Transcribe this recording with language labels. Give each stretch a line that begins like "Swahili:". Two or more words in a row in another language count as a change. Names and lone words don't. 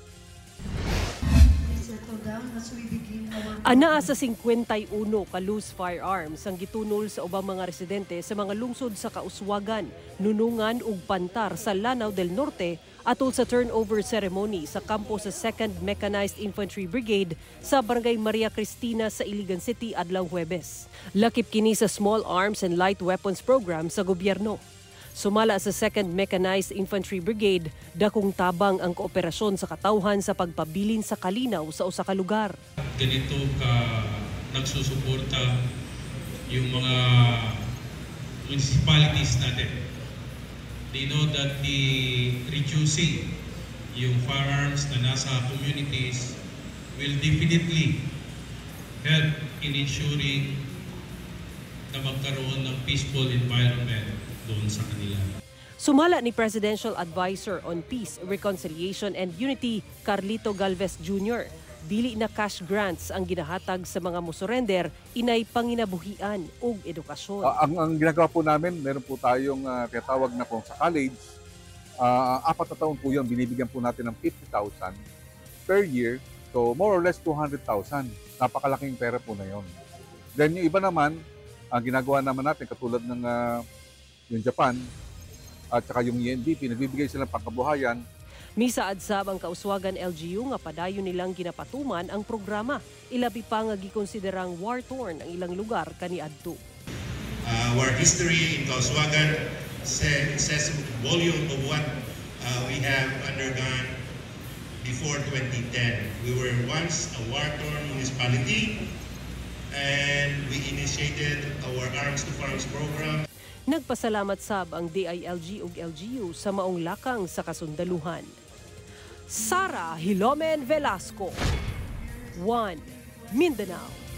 Cebuano: Anaa sa 51 ka
English: loose firearms
Cebuano: ang gitunol sa ubang mga residente sa mga lungsod sa Kauswagan, Nunungan ug Pantar sa Lanao del Norte atol sa
English: turnover ceremony
Cebuano: sa kampo sa 2nd Mechanized Infantry Brigade sa Barangay Maria Cristina sa Iligan City adlaw Huwebes. Lakip kini sa Small Arms and Light Weapons Program sa gobyerno. Sumala sa 2nd Mechanized Infantry Brigade, dakong tabang ang kooperasyon sa katawhan sa pagpabilin sa kalinaw sa usa ka lugar.
Filipino: Ganito ka nagsusuporta yung mga municipalities natin.
English: They know that reducing
Filipino: yung firearms na nasa
English: communities will definitely help in ensuring
Filipino: na magkaroon ng
English: peaceful environment
Filipino: doon sa kanila.
Cebuano: Sumala ni Presidential Advisor on Peace, Reconciliation and Unity, Carlito Galvez Jr., dili na
English: cash grants
Cebuano: ang ginahatag sa mga musurrender, inay panginabuhian ug edukasyon.
Filipino: Ang ginagawa po namin, meron po tayong tinatawag na kung sa college, 4 na taon po yun, binibigyan po natin ng 50,000
English: per year. So more or less 200,000.
Filipino: Napakalaking pera po na yun. Then yung iba naman, ang ginagawa naman natin, katulad ng yung Japan at saka yung UNDP, nagbibigay sila ng pangkabuhayan.
Cebuano: Misaad sab ang Kauswagan LGU nga padayon nilang ginapatuman ang programa. Ilabi pa nga gikonsiderang war-torn ang ilang lugar kaniadto.
English: Our history in Kauswagan says volume of what we have undergone before 2010. We were once a war-torn municipality and we initiated our Arms to Farms program.
Cebuano: Nagpasalamat sab ang DILG ug LGU sa maong lakang sa kasundaluhan. Sara Hilomen Velasco, 1 Mindanao.